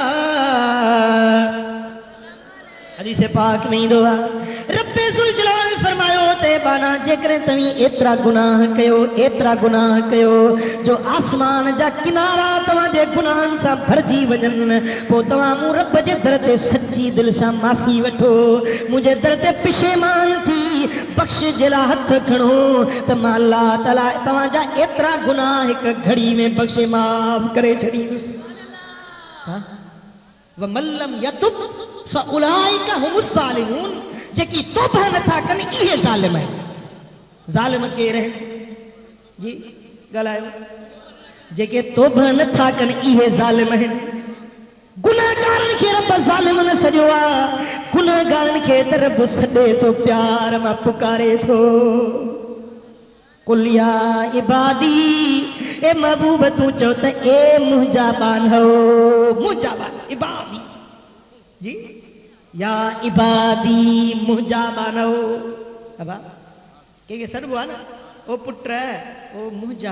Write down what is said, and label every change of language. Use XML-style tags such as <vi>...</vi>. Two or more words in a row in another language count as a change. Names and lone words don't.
<sd>हदीस पाक में ईंदो आहे रब्बे ज़ुल जलाल फरमायो ते बाना जेकरे तवी एतरा गुनाह कयो जो आसमान जा किनारा तवा जे गुनाहन सा भरजी वजन, पो तवा मु रब जे दर ते सच्ची दिल सा माफी वठो, मुझे दर ते पिशेमान थी बख्शिश जे ला हथ खणो त मां अल्लाह ताला तवा जा एतरा गुनाह एक घड़ी में बख्शे माफ करे छडींदुस।</sd> <ar>ومن لم يتب فأولئك هم الظالمون,</ar> <sd>जेकी तौबा नथा कनि इहे ज़ालिम आहिनि। ज़ालिम केर है जी ॻाल्हायो, जेके तौबा नथा कनि इहे ज़ालिम आहिनि। गुनाहगारनि खे रब ज़ालिम न सॼो आहे, गुनाहगारनि के तरफ सॾे थो प्यार मां पुकारे थो</sd> <ar>قل يا عبادي</ar> <sd>ए महबूब तू चो त ए मुंहिंजा बानो इबादी जी</sd> <ar>يا عبادي</ar> <sd>मुंहिंजा बानो अबा के सॾबो आहे न ओ पुट ओ मुंहिंजा</sd>